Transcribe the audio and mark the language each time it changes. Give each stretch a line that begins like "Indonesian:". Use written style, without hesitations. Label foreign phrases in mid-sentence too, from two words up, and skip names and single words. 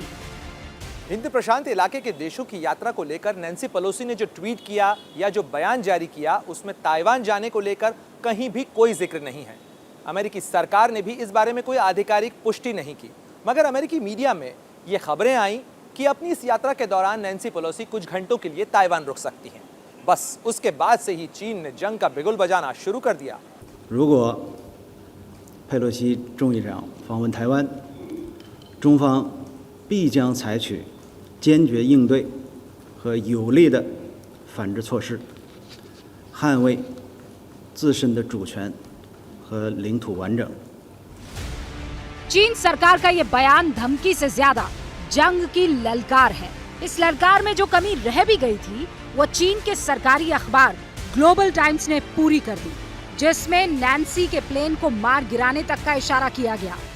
Hindi: हिंद प्रशांत इलाके के देशों की यात्रा को लेकर नैन्सी पेलोसी ने जो ट्वीट किया या जो बयान जारी किया, उसमें ताइवान जाने को लेकर कहीं भी कोई जिक्र नहीं है। अमेरिकी सरकार ने भी इस बारे में कोई आधिकारिक पुष्टि नहीं की, मगर अमेरिकी मीडिया में ये खबरें आईं कि अपनी इस यात्रा के दौरान नैन्सी पेलोसी कुछ घंटों के लिए ताइवान रुक सकती हैं। बस उसके बाद से ही चीन ने जंग का बिगुल बजाना शुरू कर दिया।
Chinese: 如果佩洛西众议长访问台湾，中方必将采取坚决应对和有力的反制措施，捍卫自身的主权和领土完整。
Hindi: चीन सरकार का ये बयान धमकी से ज्यादा जंग की ललकार है। इस ललकार में जो कमी रह भी गई थी, वो चीन के सरकारी अखबार ग्लोबल टाइम्स ने पूरी कर दी, जिसमें नैन्सी के प्लेन को मार गिराने तक का इशारा किया गया।